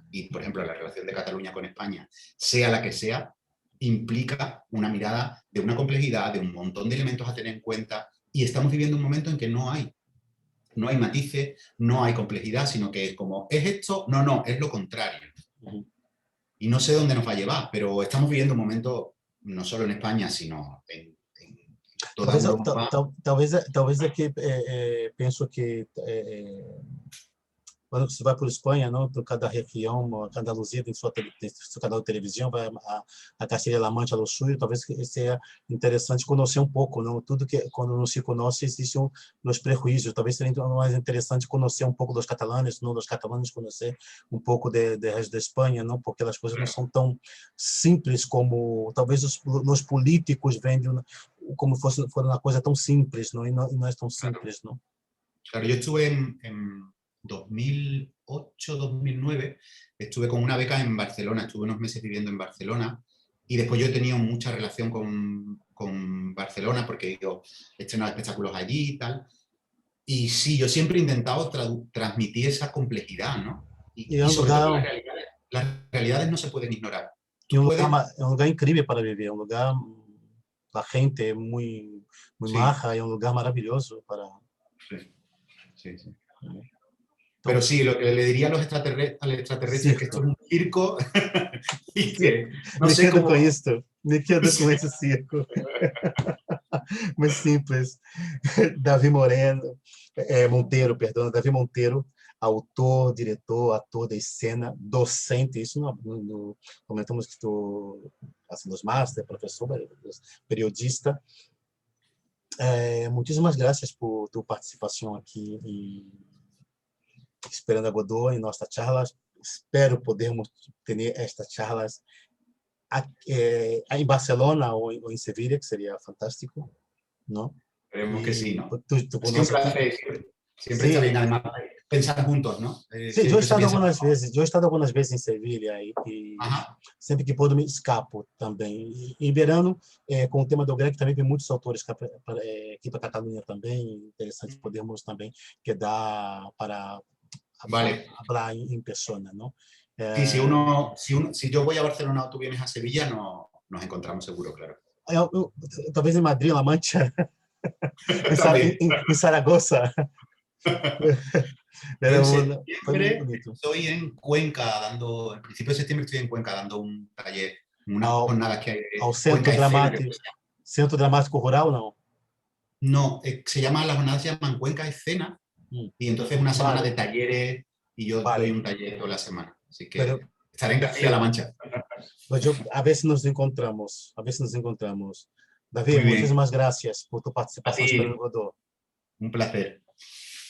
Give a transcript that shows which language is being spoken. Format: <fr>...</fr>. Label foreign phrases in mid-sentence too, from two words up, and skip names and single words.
<es>Y, por ejemplo, la relación de Cataluña con España, sea la que sea, implica una mirada de una complejidad, de un montón de elementos a tener en cuenta, y estamos viviendo un momento en que no hay matices, no hay complejidad, sino que es como, ¿es esto? No, no, es lo contrario. Y no sé dónde nos va a llevar, pero estamos viviendo un momento, no solo en España, sino en toda Europa.</es> <pt>Talvez aqui penso que quando você vai por Espanha, não, cada região, cada Andaluzia tem tem seu canal de televisão, vai a Castilla-La Mancha do Sul, talvez seja interessante conhecer um pouco, não, tudo que quando não se conhece existem os prejuízos, talvez seja mais interessante conhecer um pouco dos catalanes, não dos catalanes conhecer um pouco de resto da Espanha, não, porque as coisas não são tão simples como talvez os políticos vendem como fosse uma coisa tão simples, não, e não é tão simples, não.</pt> <es>Claro, yo estuve en 2008, 2009, estuve con una beca en Barcelona, estuve unos meses viviendo en Barcelona y después yo he tenido mucha relación con Barcelona porque yo he estrenado espectáculos allí y tal. Y sí, yo siempre he intentado transmitir esa complejidad, ¿no?</es> <pt>E é</pt> <es>Y</es> <pt>um</pt> <es>sobre todo</es> <pt>lugar</pt> <es>las realidades no se pueden ignorar.</es> <pt>E</pt> <es>Tú puedes...</es> <pt>é um lugar incrível para viver, é um lugar, a gente é muito</pt> <es>Sí,</es> <pt>maja, é um lugar maravilhoso para...</pt> <es>sí, sí, sí.</es> <pt>Então,</pt> <es>Pero sí, lo que le diría a los al extraterrestre es que esto</es> <pt>circo.</pt> <es>es un circo y que</es> <pt>Circo.</pt> <es>no</es> <pt>Me</pt> <es>sé</es> <pt>quedo com</pt> <es>cómo...</es> <pt>isso, me quedo com esse circo. Muito simples. Davi Moreno, Monteiro, perdão, Davi Monteiro, autor, diretor, ator de cena, docente, isso comentamos que tu, assim, nos master, professor, periodista. Muitíssimas graças por tua participação aqui e Esperando a Godot em nossa charla. Espero podermos ter estas charlas em Barcelona ou em Sevilha, que seria fantástico,</pt> <es>¿no? Esperemos que sí, Y ¿no? tú Ha sido un conoces aquí. placer, siempre está bien Sí, además pensar juntos, ¿no? sí, yo he Siempre se estado piensa...</es> <pt>algumas vezes em Sevilha e Ajá. sempre que puedo me escapo também. E, em verano, com o tema do Greg, também tem muitos autores aqui para Catalunha também, interessante podermos também quedar para</pt> <es>Vale.</es> <pt>falar em persona, não?</pt> <es>Sí, si yo voy a Barcelona o tú vienes a Sevilla, no, nos encontramos seguro, claro.</es> <pt>Talvez em Madrid, La Mancha,</pt> <es>También.</es> <pt>em Saragossa.</pt> <es>Yo en</es> <pt>Foi muito</pt> <es>septiembre</es> <pt>bonito.</pt> <es>estoy en Cuenca dando, en principio de septiembre estoy en Cuenca dando un taller, unas</es> <pt>Ao,</pt> <es>jornadas que hay</es> <pt>ao</pt> <es>de</es> <pt>Centro</pt> <es>Cuenca Escena. Que</es> <pt>Centro Dramático Rural, não?</pt> <es>no, se llama, las jornadas se llaman Cuenca Escena y entonces una semana de Vale, talleres y yo doy vale. un taller toda la semana. Así Pero, que estaré en Castilla-La</es> <pt>perfeito.</pt> <es>Mancha.</es> <pt>Mas a ver se nos encontramos. A ver se nos encontramos. Davi,</pt> <es>Muy bien,</es> <pt>muitíssimas graças por tua</pt> <es>a</es> <pt>participação.</pt> <es>ti,</es> <pt>Esperando Godot.</pt> <es>un placer.</es>